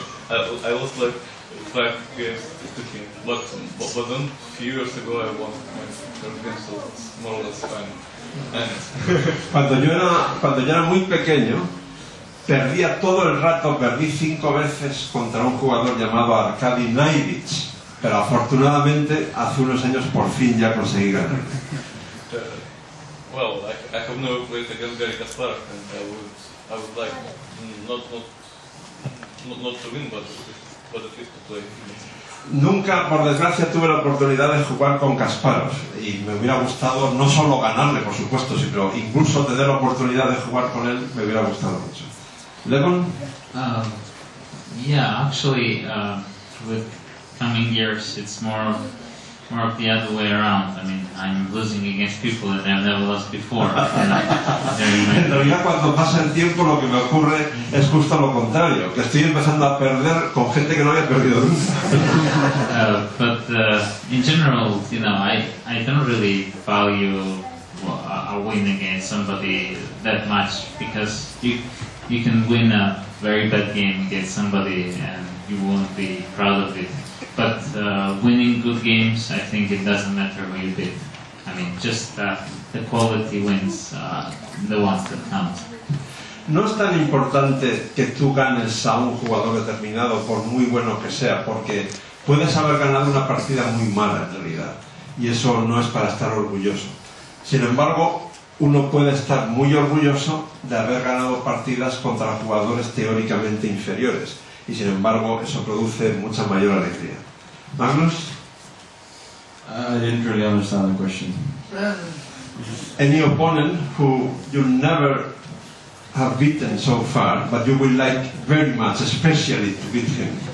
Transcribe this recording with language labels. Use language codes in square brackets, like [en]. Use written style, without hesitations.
[en] I lost like 5 games to him, but then a few years ago I won my first game, so it's more or less fine. And [es] Cuando yo era muy pequeño, perdía todo el rato, perdí 5 veces contra un jugador llamado Arkady Nanic, pero afortunadamente hace unos años por fin ya conseguí ganar. [en] Well, I have never played against Garry Kasparov, and I would like not to win, but at least to play. [es] Nunca, por desgracia, tuve la oportunidad de jugar con Kasparov y me hubiera gustado no solo ganarle, por supuesto, sino incluso tener la oportunidad de jugar con él, me hubiera gustado mucho. Levon? [en] Yeah, actually, with coming years, it's more of the other way around. I mean, I'm losing against people that I've never lost before. [es] En realidad, cuando pasa el tiempo, lo que me ocurre es justo lo contrario, que estoy empezando a perder con gente que no había perdido nunca. [en] But in general, you know, I don't really value a win against somebody that much, because you can win a very bad game against somebody and you won't be proud of it. But winning good games, I think it doesn't matter who you beat. I mean, just the quality wins, the ones that count. [es] No es tan importante que tú ganes a un jugador determinado, por muy bueno que sea, porque puedes haber ganado una partida muy mala en realidad, y eso no es para estar orgulloso. Sin embargo, uno puede estar muy orgulloso de haber ganado partidas contra jugadores teóricamente inferiores, y sin embargo eso produce mucha mayor alegría. Magnus? [en] I didn't really understand the question. Any opponent who you never have beaten so far, but you would like very much, especially to beat him?